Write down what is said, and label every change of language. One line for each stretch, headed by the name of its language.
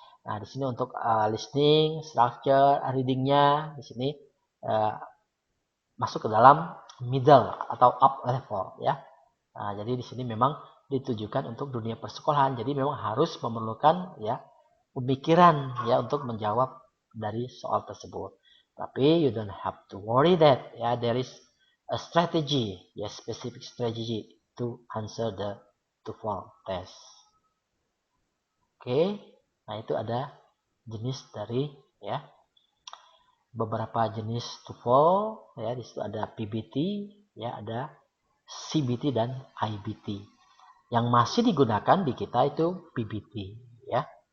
Indonesian: Nah di sini untuk listening, structure, readingnya di sini masuk ke dalam middle atau up level ya. Nah, jadi di sini memang ditujukan untuk dunia persekolahan. Jadi memang harus memerlukan ya pemikiran ya untuk menjawab dari soal tersebut.
English: Tapi you don't have to worry that ya there is a strategy ya, specific strategy to answer the TOEFL test.
Indonesian: Oke, nah itu ada jenis dari ya beberapa jenis TOEFL ya, di situ ada PBT ya, ada CBT dan IBT. Yang masih digunakan di kita itu PBT ya.